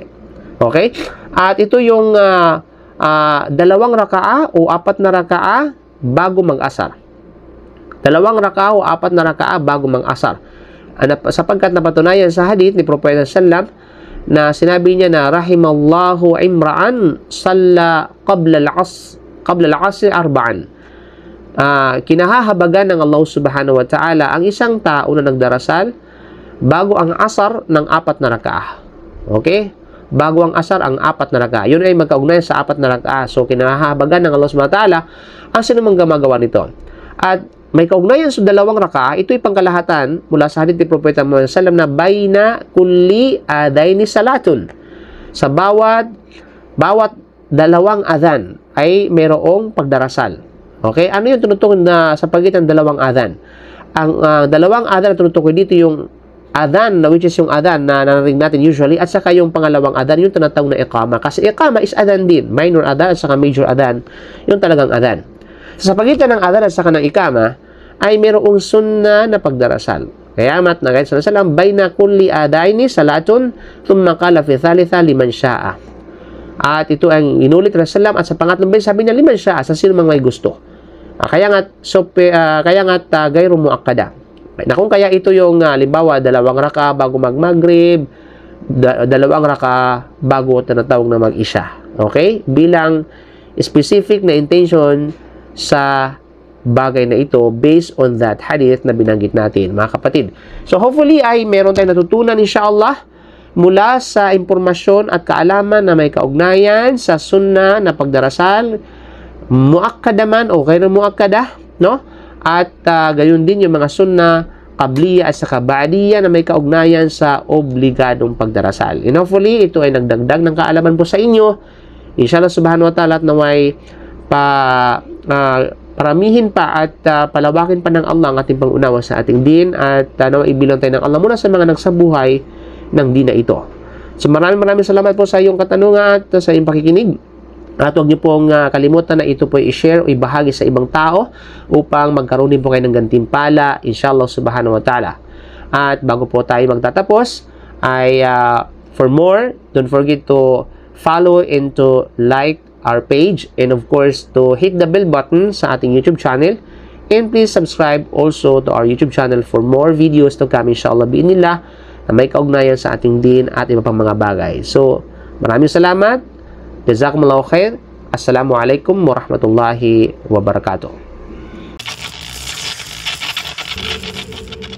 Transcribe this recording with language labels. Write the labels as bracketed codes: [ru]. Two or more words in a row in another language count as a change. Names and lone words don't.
[tl] Okay? At ito yung 2 raka'a o 4 na raka'a bago mag-asar. 2 raka'a o 4 na raka'a bago mag-asar. Sapagkat napatunayan sa hadith ni Prophet sallam na sinabi niya na [ar] رحم الله امرأ صلى قبل العصر أربعا. [tl] Kinahahabagan ng Allah [ar] سبحانه وتعالى [tl] ang isang tao na nagdarasal bago ang asar ng 4 na raka'a. Okay? Bago ang asar ang 4 na raka'a. Yun ay magkaugnayan sa 4 na raka'a. So, kinahahabagan ng Allah [ar] سبحانه وتعالى [tl] ang sinumang gumagawa nito. At may kaugnayan sa 2 raka'a, ito'y pangkalahatan mula sa hadith ni Propeta Muhammad sallam na [ar] بين كل أذانين صلاة. [tl] Sa bawat 2 adhan ay mayroong pagdarasal. Okay? Ano yung tinutukoy na sa pagitan ng 2 adhan? Ang 2 adhan na tinutukoy dito yung adhan, [en] which is [tl] yung adhan na narinig natin usually, at saka yung pangalawang adhan, yung tinatawag na iqama. Kasi iqama is adhan din. Minor adhan at saka major adhan. Yung talagang adhan. Sa pagitan ng adhan at saka ng ikama, ay mayroong sunnah na pagdarasal. Kaya mat na kahit [ar] سلم، بين كل أذانين صلاة، ثم قال في الثالثة لمن شاء. [tl] At ito ang inulit na sallam, at sa pangatlong beses sabi niya [ar] لمن شاء, [tl] sa sino mang may gusto. Kaya nga't [ar] غير مؤكدة. [tl] Na kung kaya ito yung halimbawa 2 raka'a bago mag-maghrib, 2 raka'a bago tinatawag na mag-isha. Okay? Bilang specific na intention sa bagay na ito [en] based on that [tl] hadith na binanggit natin, mga kapatid. So hopefully ay meron tayong natutunan inshallah mula sa impormasyon at kaalaman na may kaugnayan sa sunnah na pagdarasal, muakkada man o [ar] غير مؤكدة, [tl] no? At gayon din yung mga [ar] سنة قبلية [tl] at saka ba'diyya na may kaugnayan sa obligadong pagdarasal. And hopefully ito ay nagdagdag ng kaalaman po sa inyo. [ar] إن شاء الله سبحانه وتعالى [tl] at naway paramihin pa at palawakin pa ng Allah ang ating pangunawa sa ating din at naway ibilang tayo ng Allah muna sa mga nagsabuhay ng din na ito. So maraming salamat po sa iyong katanungan at sa iyong pakikinig. At huwag niyo pong kalimutan na ito po i-share o ibahagi sa ibang tao upang magkaroon din po kayo ng gantimpala [ar] إن شاء الله سبحانه وتعالى. [tl] At bago po tayo magtatapos ay [en] for more, don't forget to follow and to like our page and of course to hit the bell button [tl] sa ating [en] YouTube channel, and please subscribe also to our YouTube channel for more videos to come [ar] إن شاء الله بإذن الله [tl] na may kaugnayan sa ating din at iba pang mga bagay. So maraming salamat. [ar] جزاكم الله خير. السلام عليكم ورحمة الله وبركاته.